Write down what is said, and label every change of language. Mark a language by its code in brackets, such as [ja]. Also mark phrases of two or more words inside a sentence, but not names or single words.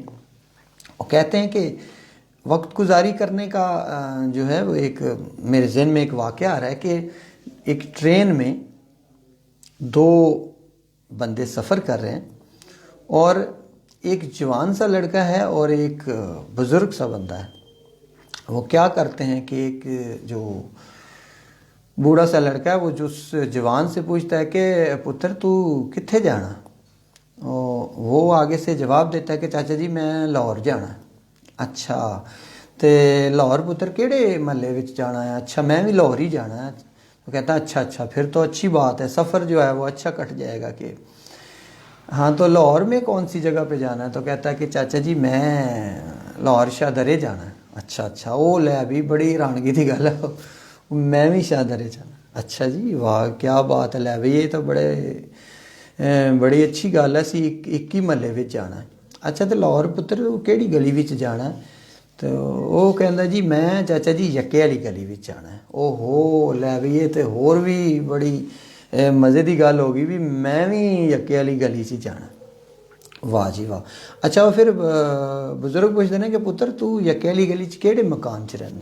[ur] وہ کہتے ہیں کہ وقت گزاری کرنے کا جو ہے وہ ایک میرے ذہن میں ایک واقعہ آ رہا ہے کہ ایک ٹرین میں دو بندے سفر کر رہے ہیں اور ایک جوان سا لڑکا ہے اور ایک بزرگ سا بندہ ہے۔ وہ کیا کرتے ہیں کہ ایک جو بوڑھا سا لڑکا ہے وہ جو اس جوان سے پوچھتا ہے کہ [pa] پتر تو کتھے جانا؟ [ur] وہ آگے سے جواب دیتا ہے کہ [pa] چاچا جی میں لاہور جانا ہے۔ اچھا تے لاہور پتر کیڑے محلے وچ جانا ہے؟ [ur] اچھا میں بھی لاہور ہی جانا ہے۔ تو کہتا ہے اچھا پھر تو اچھی بات ہے، سفر جو ہے وہ اچھا کٹ جائے گا۔ کہ ہاں تو لاہور میں کون سی جگہ پہ جانا ہے؟ تو کہتا ہے کہ [pa] چاچا جی میں لاہور شاہ درے جانا ہے۔ اچھا وہ لے بھی بڑی حیرانگی کی گل ہے، میں بھی شاہ درے جانا۔ اچھا جی واہ کیا بات ہے، لے بھی یہ تو بڑی اچھی گل ہے، اسی ایک ہی محلے وچ جانا ہے۔ اچھا تو لاہور پتر کیڑی گلی وچ جانا ہے؟ تو وہ کہندا جی میں چاچا جی یکے والی گلی وچ جانا ہے۔ او ہو لے بھی یہ تو ہور بھی بڑی مزے دی گل ہوگی بھی میں بھی یکے والی گلی سے جانا۔ واہ جی واہ۔ [ur] اچھا وہ پھر بزرگ پوچھتے ہیں کہ [pa] پتر تو یکے والی گلی کیڑے مکان چ رہنا؟